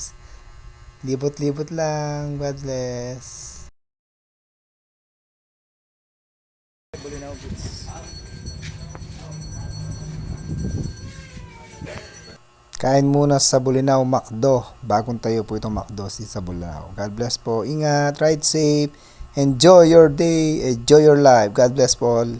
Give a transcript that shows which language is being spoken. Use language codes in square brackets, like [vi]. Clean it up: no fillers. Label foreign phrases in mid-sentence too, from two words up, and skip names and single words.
[tl] Libot-libot lang. [en] God bless. [tl] Kain muna sa Bulinaw Macdo. Bagong tayo po itong Macdo sa Bulinaw. [en] God bless [tl] po. Ingat, [en] ride safe. Enjoy your day. Enjoy your life. God bless po all.